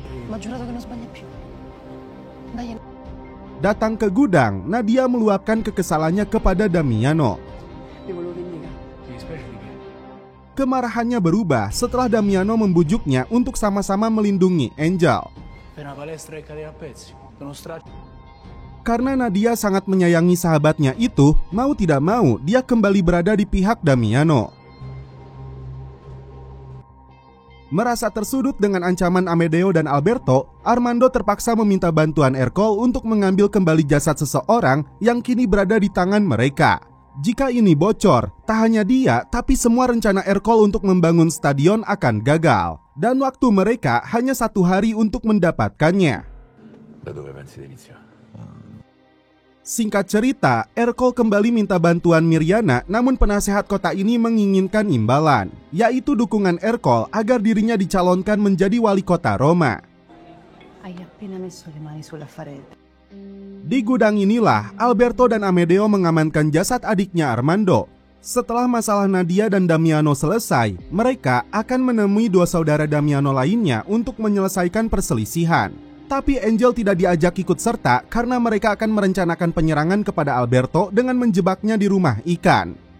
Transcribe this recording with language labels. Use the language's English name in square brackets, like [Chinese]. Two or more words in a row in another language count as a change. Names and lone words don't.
[Indonesian] Datang ke gudang, Nadia meluapkan kekesalannya kepada Damiano. Kemarahannya berubah setelah Damiano membujuknya untuk sama-sama melindungi Angel. [Italian] Per una palestra che cade a pezzi. Sono stracci. [Indonesian] Karena Nadia sangat menyayangi sahabatnya itu, mau tidak mau dia kembali berada di pihak Damiano. Merasa tersudut dengan ancaman Amedeo dan Alberto, Armando terpaksa meminta bantuan Ercole untuk mengambil kembali jasad seseorang yang kini berada di tangan mereka. Jika ini bocor, tak hanya dia, tapi semua rencana Ercole untuk membangun stadion akan gagal. Dan waktu mereka hanya 1 hari untuk mendapatkannya. [Italian] Da dove pensi di iniziare? [Indonesian] Singkat cerita, Ercole kembali minta bantuan Mirjana, namun penasehat kota ini menginginkan imbalan, yaitu dukungan Ercole agar dirinya dicalonkan menjadi wali kota Roma. [Italian] Hai appena messo le mani sull'affare. [Indonesian] Di gudang inilah, Alberto dan Amedeo mengamankan jasad adiknya Armando. Setelah masalah Nadia dan Damiano selesai, mereka akan menemui 2 saudara Damiano lainnya untuk menyelesaikan perselisihan. Tapi Angel tidak diajak ikut serta karena mereka akan merencanakan penyerangan kepada Alberto dengan menjebaknya di rumah ikan.